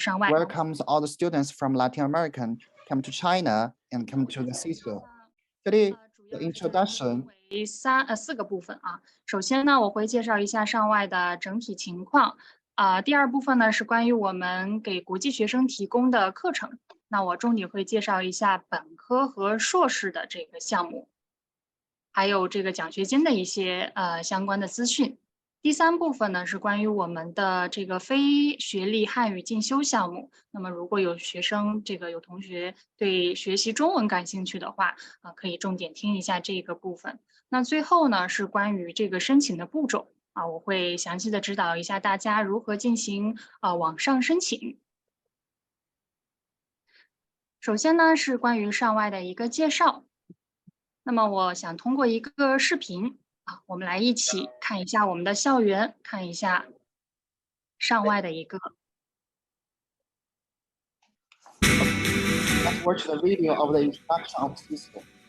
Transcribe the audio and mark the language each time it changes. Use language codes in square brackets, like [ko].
[en] Welcomes all the students from Latin America come to China and come to the CISO. Today, the introduction. [zh] 4个部分啊。首先呢，我会介绍一下上外的整体情况。第二部分呢是关于我们给国际学生提供的课程。那我重点会介绍一下本科和硕士的这个项目，还有这个奖学金的一些相关的资讯。第三部分呢是关于我们的这个非学历汉语进修项目。那么如果有学生有同学对学习中文感兴趣的话，可以重点听一下这个部分。那最后呢是关于这个申请的步骤我会详细的指导一下大家如何进行网上申请。首先呢是关于上外的一个介绍。那么我想通过一个视频我们来一起看一下我们的校园，看一下上外的一个。 [en] Let's watch the video of the introduction of CISO.